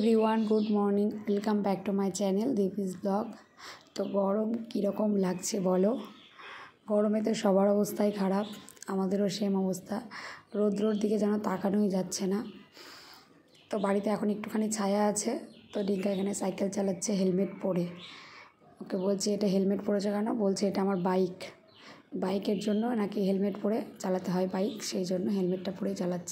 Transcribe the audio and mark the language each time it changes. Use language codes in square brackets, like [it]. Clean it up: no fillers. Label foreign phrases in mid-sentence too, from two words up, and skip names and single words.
[en] Everyone good morning welcome back to my channel Deepi's blog. [bn] তো গরম কীরকম লাগছে বলো। গরমে তো সবার অবস্থাই খারাপ, আমাদেরও সেম অবস্থা। রৌদ্রর দিকে যেন তাকানোই যাচ্ছে না। তো বাড়িতে এখন একটুখানি ছায়া আছে। তো ডিঙ্কা এখানে সাইকেল চালাচ্ছে হেলমেট পরে। ওকে বলছি এটা হেলমেট পরেছে কেন, বলছে এটা আমার বাইকের জন্য নাকি হেলমেট পরে চালাতে হয় বাইক, সেই জন্য হেলমেটটা পরেই চালাচ্ছে।